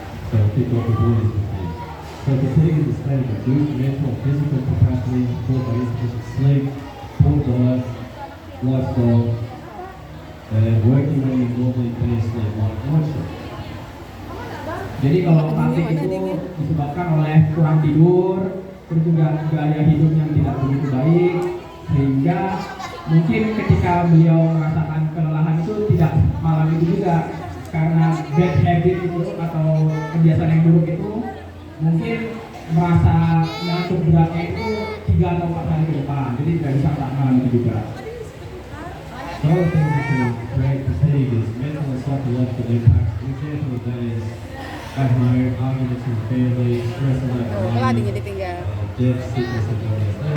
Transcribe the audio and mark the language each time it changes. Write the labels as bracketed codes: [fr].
[en] So kick off with what is fatigue. So fatigue is a state of reduced mental and physical capacity caused by insufficient sleep, poor diet, lifestyle, and working when you normally finish sleep like night shift. [id] Jadi kalau fatigue itu disebabkan oleh kurang tidur, terus juga gaya hidup yang tidak begitu baik, sehingga mungkin ketika beliau merasakan kelelahan itu tidak malam itu juga, karena [en] bad habit [id] itu atau kebiasaan yang buruk itu mungkin merasa ngantuk beratnya itu 3 atau 4 hari ke depan, jadi tidak bisa saat malam itu juga. [en] So other things that can create fatigue is mental and psychological impacts. An example of that is at home, arguments with family, stress about Oh, money, [id] adiknya ditinggal. [en] death, sickness, and illness.